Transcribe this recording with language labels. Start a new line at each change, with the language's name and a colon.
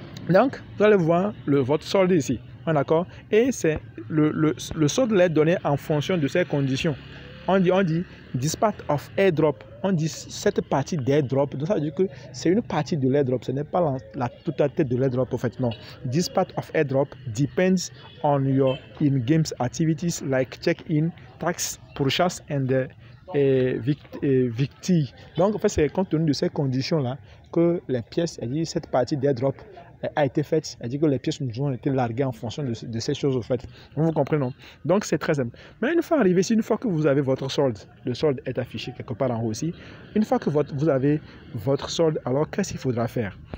French: Donc, vous allez voir votre solde ici. D'accord? Et c'est le solde est donné en fonction de ces conditions. On dit
English: this part of airdrop.
French: On dit cette partie d'airdrop. Donc ça veut dire que c'est une partie de l'airdrop. Ce n'est pas la totalité de l'airdrop en fait. Non.
English: This part of airdrop depends on your in-games activities like check-in, tax, purchase and victi.
French: Donc en fait c'est compte tenu de ces conditions là que les pièces, cette partie d'airdrop a été faite, c'est-à-dire que les pièces nous ont été larguées en fonction de ces choses, au fait. Vous comprenez, non? Donc, c'est très simple. Mais une fois arrivé ici, une fois que vous avez votre solde, le solde est affiché quelque part en haut aussi. Une fois que vous avez votre solde, alors qu'est-ce qu'il faudra faire?